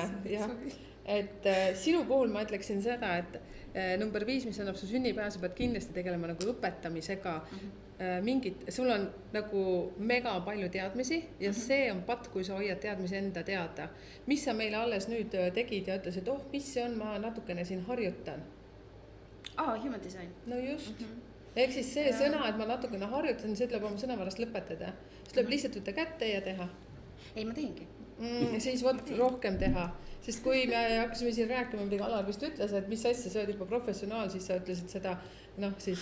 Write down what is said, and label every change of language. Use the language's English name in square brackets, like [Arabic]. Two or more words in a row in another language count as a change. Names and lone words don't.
[Estonian] Et sinu puhul ma ütleksin seda, et number 5, mis annab su sünnipäeva, sa pead kindlasti tegelema nagu õpetamisega. Sul on nagu mega palju teadmisi ja see on patt, kui sa hoiad teadmisi enda teada. Mis sa meile alles nüüd tegid ja ütlesid, mis see on, ma natukene siin harjutan? [English] Human design. [Estonian] No just. Ehk siis see sõna, et ma natukene harjutan, see ütleb oma sõnavarast lõpetada. See tuleb lihtsalt võtta kätte ja teha. Ei, ma teengi. Siis rohkem teha. Sest kui me hakkasime siin rääkima, mida Alar vist ütles, et mis asja, sa oled juba professionaal, siis sa ütlesid seda, siis...